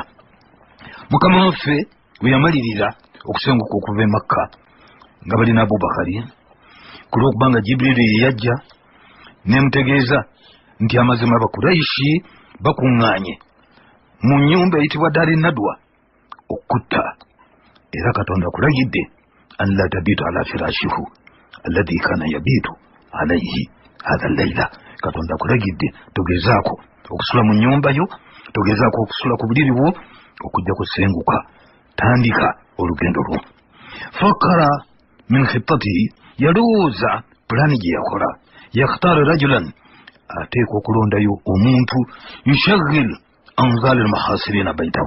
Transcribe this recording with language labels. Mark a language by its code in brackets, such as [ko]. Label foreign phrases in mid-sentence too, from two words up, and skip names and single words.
[lg] Mukama waffe bwe yamalirira okusenguka okuva e Makka nga balina Abubakari, ku lw'okubanga Jibril ye yajja nemutegeeza nti amazima Abakuraishi bakuŋŋaanye mu nnyumba eyitibwa Daari Nadwa okutta, era Katonda akulagidde [ar] أن لا تبيت على فراشه الذي كان يبيت عليه هذه الليلة. [lg] Katonda akulagidde togezaako okusula mu nnyumba yo, togezaako okusula ku buliri bwo okujja kusenguka, tandika olugendo lwo. [ar] فكر من خطته, [lg] yalowooza pulaani gye yakola, [ar] يختار رجلا, [lg] ateeka okulondayo omuntu [ar] يشغل أنظار المحاصرين بيته,